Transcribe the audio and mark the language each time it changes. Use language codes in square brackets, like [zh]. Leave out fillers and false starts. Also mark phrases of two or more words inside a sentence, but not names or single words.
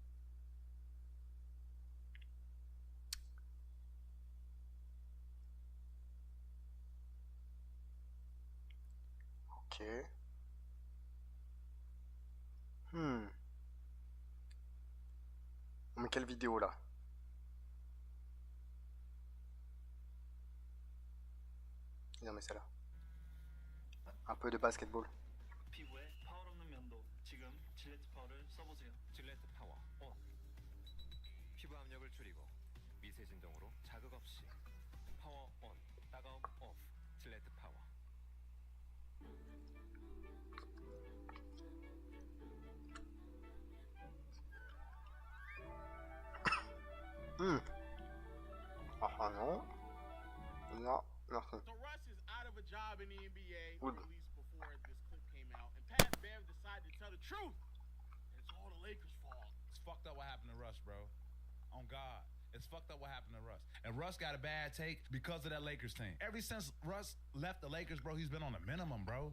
[fr] Ok. Hmm. On met quelle vidéo là? Non mais celle-là. Un peu de basketball. [ko] 피부에 파울 없는 면도 지금 질레트 파워를 써보세요. 질레트 파워 온. 피부 압력을 줄이고 미세 진동으로 자극 없이 파워 온. 따가움 오프. 질레트 파워. Hmm. [fr] Ah non. Non, merci. [en] So Russ is out of a job in the NBA, Good. or at least before this clip came out, and Pat Bev decided to tell the truth. And it's all the Lakers' fault. It's fucked up what happened to Russ, bro. On God. It's fucked up what happened to Russ. And Russ got a bad take because of that Lakers team. Ever since Russ left the Lakers, bro, he's been on a minimum, bro.